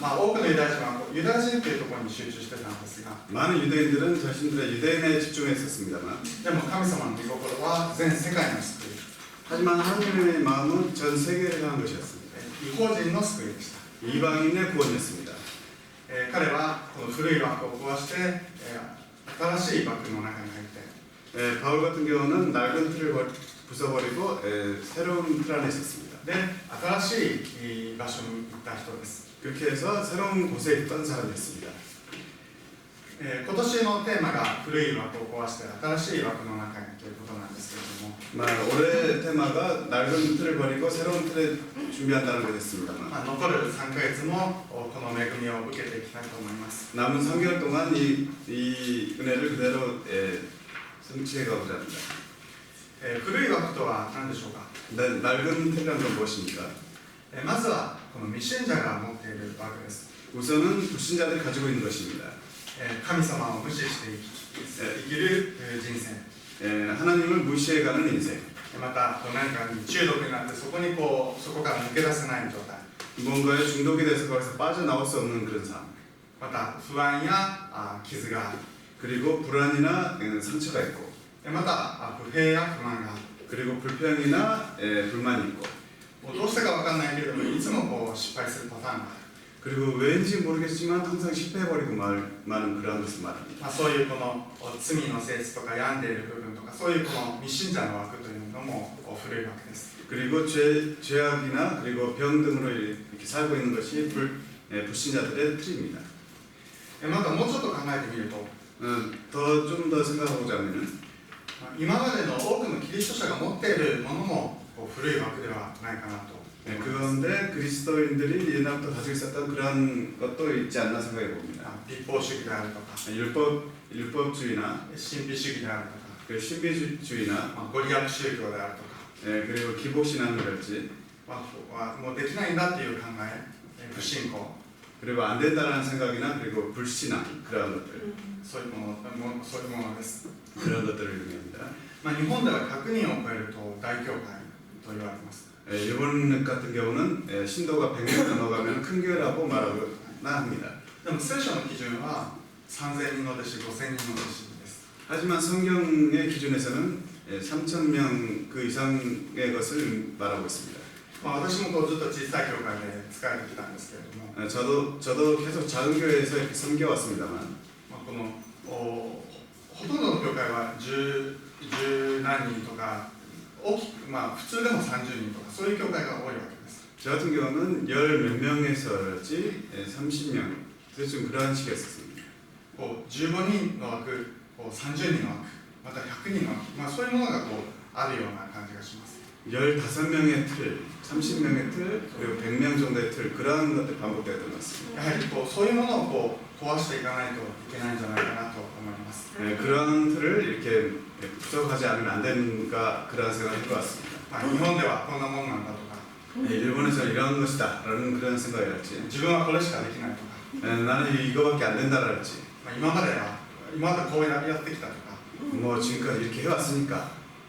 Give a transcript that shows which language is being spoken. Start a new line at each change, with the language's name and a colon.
Japanese: 多くのユダヤ人はユダヤ人というところに集中してたんですが、
Korean: 많은 유대인들은 자신들의 유대인에 집중했었습니다만
Japanese: でも神様の御心は全世界の救い、
Korean: 하지만 하나님의 마음은 전 세계를 향한 것이었습니다.
Japanese: 違法人の救いでした。
Korean: 이방인의 구원이었습니다.
Japanese: 彼はこの古い枠を壊して、新しい枠の中に入って、
Korean: 바울 같은 경우는 낡은 틀을 부숴버리고 새로운 틀 안에 있었습니다.
Japanese: で新しい場所に行った人です。
Korean: 그렇게 해서 새로운 곳에 있던 사람이었습니다.
Japanese: 今年のテーマが古い枠を壊して新しい枠の中にということなんですけれども、
Korean: 올해 테마가 낡은 틀을 버리고 새로운 틀을 준비한다는 것이었습니다만
Japanese: 残る3ヶ月もこの恵みを受けていきたいと思います。
Korean: 남은 3개월 동안 이 은혜를 그대로 성취해 가고자 합니다.
Japanese: 古い枠とは何でしょうか。
Korean: 낡은 틀이란 건 무엇입니까?
Japanese: まずはこの未信者が持っているわけです。
Korean: 우선은 불신자들이 가지고 있는 것입니다.
Japanese: 神様を無視して生きる人生。
Korean: 하나님을 무시해가는 인생.
Japanese: また何かに中毒になってそこから抜け出せない状態。
Korean: 뭔가에 중독이 돼서 거기서 빠져나올 수 없는 그런 삶.
Japanese: また不安や傷がある。
Korean: 그리고 불안이나 상처가 있고
Japanese: また不平や不満がある。
Korean: 그리고 불평이나 불만이 있고
Japanese: もうどうしてかわかんないけれどもいつも失敗するパターンがある。
Korean: 그리고 왠지 모르겠지만 항상 실패해버리고 마는 그러한 것을 말합니다.
Japanese: そういうこの罪の性質とか病んでいる部分とかそういうこの未信者の枠というのも古いわけです。
Korean: 그리고 죄악이나 그리고 병 등으로 이렇게 살고 있는 것이 불신자들의 틀입니다.
Japanese: またもうちょっと考えてみると
Korean: 좀 더 생각해보자면은
Japanese: 今までの多くのキリスト者が持っているものも古い枠ではないかなと。
Korean: 그런데 그리스도인들이 옛날부터 가지고 있었던 그런 것도 있지 않나 생각해 봅니다.
Japanese: 立法主義であるとか
Korean: 율법주의나
Japanese: 神秘主義であるとか
Korean: 그 신비주의나
Japanese: ご利益宗教であるとか
Korean: 그리고 기복신앙이랄지
Japanese: もうできないんだっていう考え不信仰
Korean: 그리고 안 된다는 생각이나 그리고 불신앙 그런 것들
Japanese: そういうものです。
Korean: 그런 것들을 의미합니다.
Japanese: 日本では100人を超えると大教会と言われます。
Korean: 일본 같은 경우는 신도가 100명 넘어가면 큰 교회라고 말하거나 합니다.
Japanese: でも聖書の基準は3000人の弟子、5000人の弟子です。
Korean: 하지만 성경의 기준에서는 3,000명 그 이상의 것을 말하고 있습니다.
Japanese: 私もずっと小さい教会で仕えてきたんですけれども、
Korean: 저도 계속 작은 교회에서 이렇게 섬겨왔습니다만
Japanese: このほとんどの教会は十何人とか大きく、普通でも30人とかそういう教会が多いわけです。
Korean: 저 같은 경우는 열 몇 명에서지 30명 대충 그런 식이었습니다.
Japanese: 15人の枠、30人の枠、また100人の枠、そういうものがあるような感じがします。
Korean: 15명의 틀, 30명의 틀, 그리고 100명 정도의 틀 그런 것들 반복되었던 것 같습니다.
Japanese: やはりそういうものを壊していかないといけないんじゃないかなと思います。
Korean: 그런 틀을 이렇게 부족하지 않으면 안 되는가 그런 생각을 할 것 같습니다.
Japanese: 日本ではこんなもんなんだとか、
Korean: 일본에서 이런 것이다 라는 그런 생각이랄지
Japanese: 自分はこれしかできないとか、
Korean: 나는 이거밖에 안 된다랄지
Japanese: 今までこうやってきたとか、
Korean: 뭐 지금까지 이렇게 해왔으니까